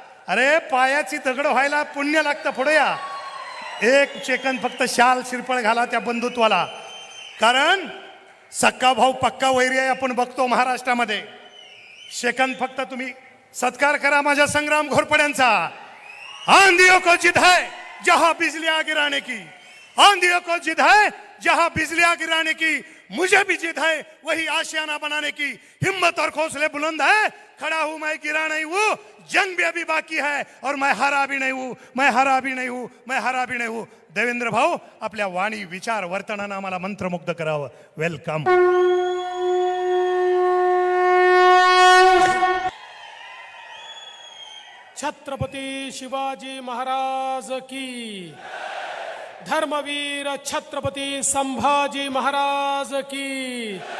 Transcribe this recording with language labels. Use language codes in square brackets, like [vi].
[mr] अरे पायाची दगड व्हायला पुण्य लागतं, पुढे या. 1 सेकंद फक्त शाल शिरपळ घाला त्या बंधुत्वाला, कारण सक्का भाऊ पक्का वैरी आहे आपण बघतो महाराष्ट्रामध्ये. सेकंद फक्त तुम्ही सत्कार करा माझ्या संग्राम घोरपड्यांचा. [hi] आंधियों को जिद है जहां बिजलियां गिराने की, आंधियों को जिद है जहां बिजलियां गिराने की, मुझे भी जिद है वही आशियाना बनाने की. हिम्मत और हौसले बुलंद है, खड़ा हूं मैं गिरा नहीं हूं, जंग भी अभी बाकी है और मैं हारा भी नहीं हूं, मैं हारा भी नहीं हूं, मैं हारा भी नहीं हूं. [mr] देवेंद्र भाऊ आपल्या वाणी, विचार, वर्तनानं आम्हाला मंत्रमुग्ध करावं. वेलकम. [hi] छत्रपती शिवाजी महाराज की, धर्मवीर छत्रपती संभाजी महाराज की.